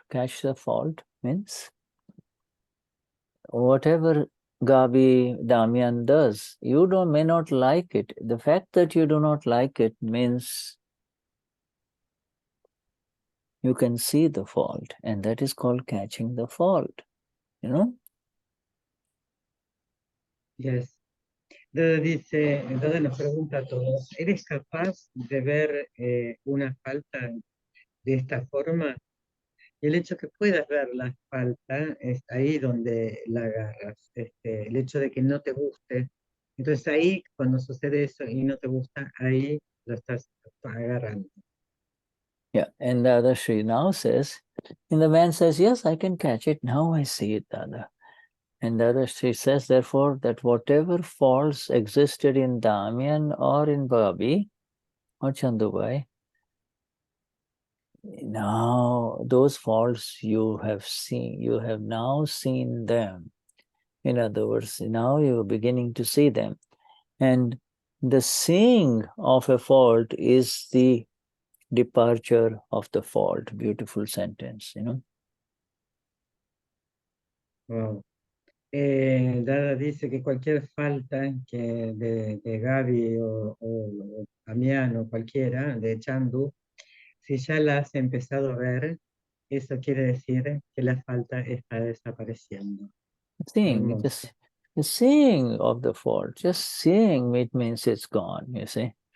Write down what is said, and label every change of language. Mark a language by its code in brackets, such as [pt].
[en] Catch the fault means whatever Gabi, Damien does, you may not like it. The fact that you do not like it means you can see the fault, and that is called catching the fault, you know? Yes. [es] Dada nos pregunta a todos, ¿eres capaz de ver una falta de esta forma? Y el hecho que puedas ver la falta es ahí donde la agarras. El hecho de que no te guste. Entonces ahí, cuando sucede eso y no te gusta, ahí lo estás agarrando. [en] Yeah, and Dada Shri now says, and the man says, yes, I can catch it. Now I see it, Dada. And Dada Shri says, therefore, that whatever faults existed in Damien or in Babi or Chandubhai, now those faults you have now seen them. In other words, now you're beginning to see them. And the seeing of a fault is the departure of the fault. Beautiful sentence, you know. Wow. [es] Dada dice que cualquier falta que de Gaby o Damián o cualquiera, de Chandu, si ya la has empezado a ver, eso quiere decir que la falta está desapareciendo. [en] Seeing, just the seeing of the fault, just seeing it means it's gone, you see.